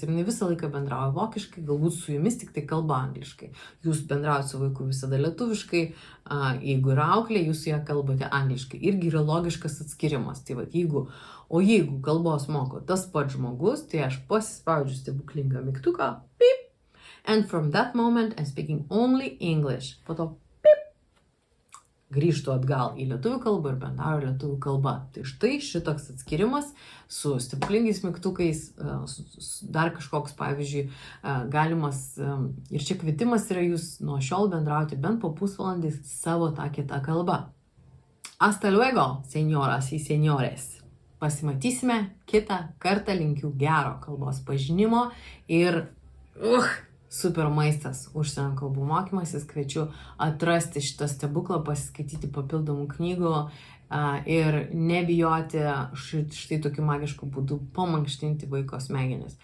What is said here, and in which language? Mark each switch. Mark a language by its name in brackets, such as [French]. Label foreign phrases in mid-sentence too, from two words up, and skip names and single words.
[Lithuanian] Ir ne visą laiką bendrauja vokiškai, galbūt su jumis tik tai kalba angliškai. Jūs bendraujate su vaiku visada lietuviškai, jeigu yra auklė, jūs su ją kalbate angliškai. Irgi yra logiškas atskirimas. Tai vat, jeigu kalbos moko tas pats žmogus, tai aš pasispaudžiu stebuklingą mygtuką, [English] pip, and from that moment I'm speaking only English. [Lithuanian] Po to, pip, grįžtu atgal į lietuvių kalbą ir bendrauju lietuvių kalba. Tai štai šitoks atskirimas su stebuklingais mygtukais, dar kažkoks, pavyzdžiui, galimas, ir čia kvietimas yra jūs nuo šiol bendrauti bent po pusvalandį savo tą kitą kalbą. [Spanish] Hasta luego, señoras y señores. [Lithuanian] Pasimatysime kitą kartą, linkiu gero kalbos pažinimo ir super maistas užsienio kalbų mokymasis. Kviečiu atrasti šitą stebuklą, pasiskaityti papildomų knygų ir nebijoti štai tokiu magišku būdu pamankštinti vaiko smegenis.